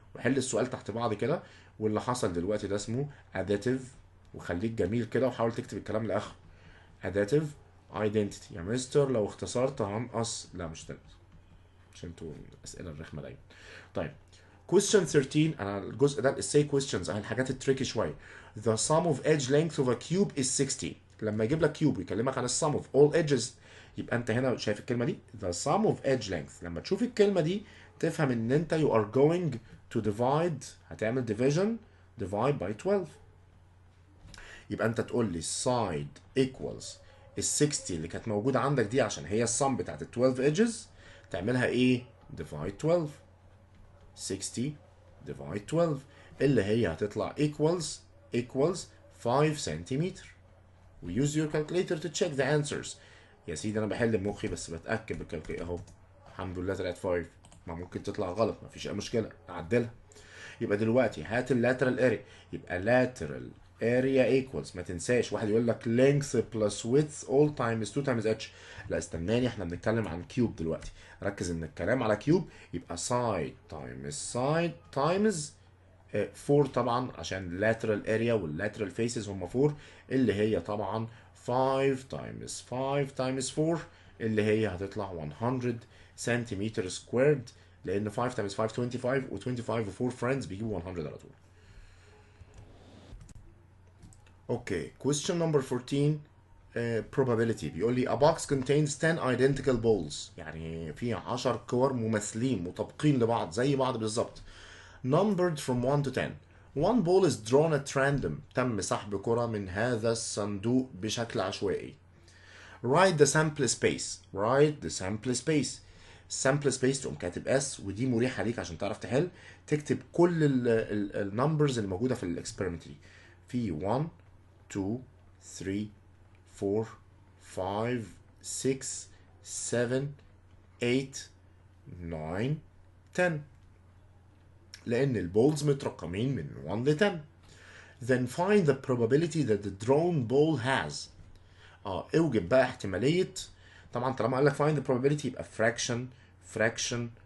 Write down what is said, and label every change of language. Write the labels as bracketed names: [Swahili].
[Arabic] وحل السؤال تحت بعض كده. واللي حصل دلوقتي ده اسمه additive. وخليك جميل كده وحاول تكتب الكلام لاخره. additive identity. يا مستر لو اختصرت هنقص. لا مش تلقص عشان انتوا الاسئله الرخمه دايما. طيب question 13. انا الجزء ده الاساي questions اهي الحاجات التريكي شويه. [English] the sum of edge length of a cube is 60. [Arabic] لما يجيب لك كيوب ويكلمك عن السم of all edges يبقى انت هنا شايف الكلمه دي [English] the sum of edge length. [Arabic] لما تشوف الكلمه دي تفهم ان انت [English] you are going to divide. هتعمل divide by 12. [Arabic] يبقى انت تقول لي side equals ال 60 اللي كانت موجوده عندك دي عشان هي السم بتاعت ال 12 edges. تعملها ايه؟ divide 12. 60 divide 12 اللي هي هتطلع equals 5 سنتيمتر. [English] و use your calculator to check the answers. [Arabic] يا سيدي انا بحل بمخي بس بتاكد بالكالكوليتر اهو. الحمد لله طلعت 5. ما ممكن تطلع غلط مفيش اي مشكله نعدلها. يبقى دلوقتي هات اللاترال اريا. يبقى lateral area equals. ما تنساش واحد يقول لك [English] length plus width all times 2 times h. [Arabic] لا استناني احنا بنتكلم عن كيوب دلوقتي. ركز ان الكلام على كيوب. يبقى side times 4 طبعا عشان lateral area والlateral faces هم 4 اللي هي طبعا 5 times 5 times 4 اللي هي هتطلع 100 سنتيمتر سكويرد. لان 5 times 5 25 و25 و4 friends بيجيبوا 100 على طول. [English] Okay question number 14. probability. [Arabic] بيقول لي [English] a box contains 10 identical balls. [Arabic] يعني في 10 كور مماثلين مطابقين لبعض زي بعض بالظبط. [English] numbered from 1 to 10. one ball is drawn at random. [Arabic] تم سحب كرة من هذا الصندوق بشكل عشوائي. [English] write the sample space. sample space [Arabic] تقوم كاتب اس. ودي مريحة ليك عشان تعرف تحل. تكتب كل النمبرز اللي موجودة في الاكسبيرمنت دي. في 1 2 3 4 5 6 7 8 9 10. لأن البولز مترقمين من 1 ل 10. [English] Then find the probability that the drawn ball has. [Arabic] اوجد بقى احتمالية. طبعا طالما قال لك [English] find the probability [Arabic] يبقى fraction.